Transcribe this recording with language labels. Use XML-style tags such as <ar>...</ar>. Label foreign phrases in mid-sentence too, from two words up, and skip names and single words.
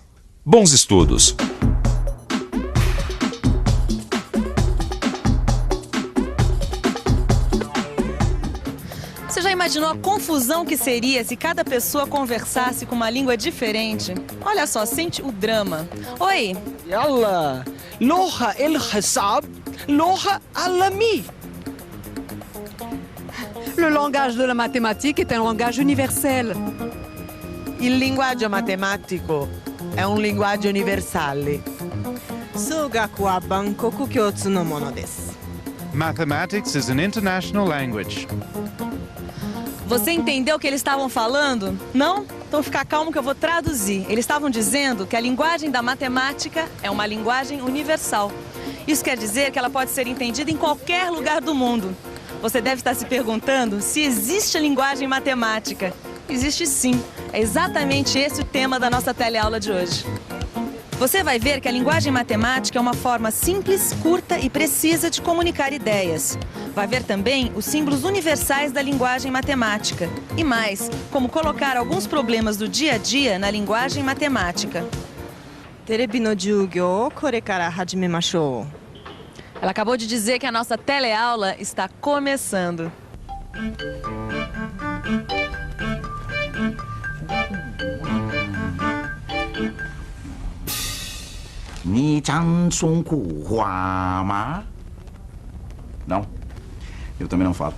<pt>Bons estudos! Você já imaginou a confusão que seria se cada pessoa conversasse com uma língua diferente? Olha só, sente o drama. Oi.</pt> <ar>يلا لغة الحساب لغة عالمية.</ar> <fr>Le langage de la mathématique est un langage universel.</fr> <it>Il linguaggio matematico è un linguaggio universale.</it> <ja>数学は万国共通のものです.</ja> <en>Mathematics is an international language.</en> <pt>Você entendeu o que eles estavam falando? Não? Então fica calmo que eu vou traduzir. Eles estavam dizendo que a linguagem da matemática é uma linguagem universal. Isso quer dizer que ela pode ser entendida em qualquer lugar do mundo. Você deve estar se perguntando se existe a linguagem matemática. Existe sim. É exatamente esse o tema da nossa teleaula de hoje. Você vai ver que a linguagem matemática é uma forma simples, curta e precisa de comunicar ideias. Vai ver também os símbolos universais da linguagem matemática. E mais, como colocar alguns problemas do dia a dia na linguagem matemática.</pt> <ja>テレビの授業これから始めましょう.</ja> <pt>Ela acabou de dizer que a nossa teleaula está começando. Não, eu também não falo.</pt>